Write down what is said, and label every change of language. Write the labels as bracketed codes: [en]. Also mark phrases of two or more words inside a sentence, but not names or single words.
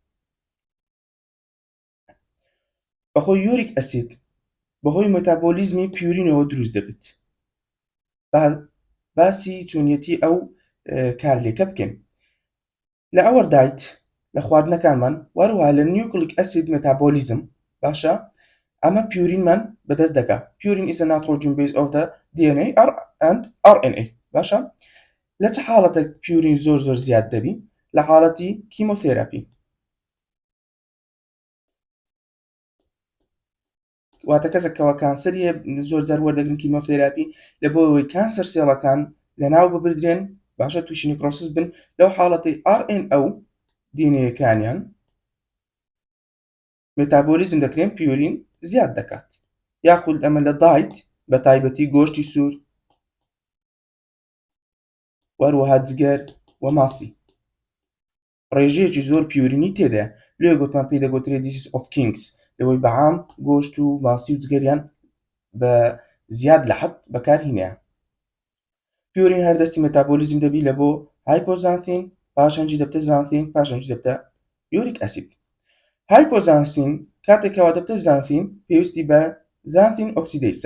[ckb] بەخۆی [en] uric acid [ckb] بەهۆی مێتابۆلیزمی پیورینەوە دروست دەبێت. باسی چۆنیەتی ئەو کارلێکە بکەین. لە ئەوەردایت لە خواردنەکانمان وەروەها لە [en] nucleic acid metabolism [ckb] باشە ئەمە پیورینمان بەدەست دەکات. [en] پیورین is a nitrogen base of the DNA and RNA باشە. [ckb] لە چه حاڵەتێک پیورین زۆر زیاد دەبی؟ لە حاڵەتی کیمۆتێراپی. واتە کەسێکەوە کانسەریە زۆر جار وەردەگرن کیمۆتێراپی لە بۆ ئەوەی کانسەر سێڵەکان لەناو ببردرێن باشە تووشی نیکرۆسس بن لەو حاڵەتی RNA دینەیەکانیان مێتابۆلیزم دەکرێن پیورین زیاد دەکات. یاخود ئەمە لە دایت بە تایبەتی گۆشتی سوور وەروەها جگەر و ماسی ڕێژەیەکی زۆر پیورینی تێدایە لێ گوتمان پێی دەگوترێت [en] disease of kings [ckb] لەوەی بەعام گۆشت و ماسی و جگەریان بە زیاد لە حەد بەکارهێنایە. پیورین هەردەستی مێتابۆلیزم دەبی لە بۆ هایپۆزانسین پاشەنجی دەبتە زانسین پاشەنجی دەبتە [en] uric acid. [ckb] هایپۆزانسین کاتێکەوە دەبتە زانسین پێویستی بە زانسین ئۆکسیدەیسە.